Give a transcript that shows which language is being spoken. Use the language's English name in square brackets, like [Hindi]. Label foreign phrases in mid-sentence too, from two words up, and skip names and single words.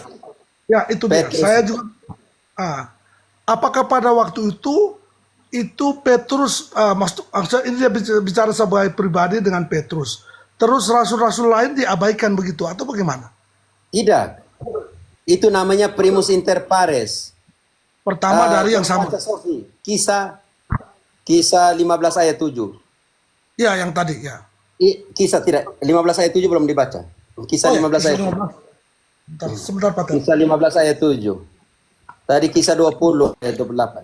[Indonesian] Ya, itu dia. Petrus. Saya juga apakah pada waktu itu Petrus maksudnya ini dia bicara sebagai pribadi dengan Petrus. Terus rasul-rasul lain diabaikan begitu atau bagaimana? Tidak. Itu namanya [Latin] primus inter pares. [Indonesian] Pertama dari yang sama. Baca Sofi, Kisah 15 ayat 7. Ya, yang tadi ya. Kisah tidak 15 ayat 7 belum dibaca. Kisah 15 ayat 7. Sebentar Pak. Kisah 15 ayat 7. Tadi kisah 20 ayat 28.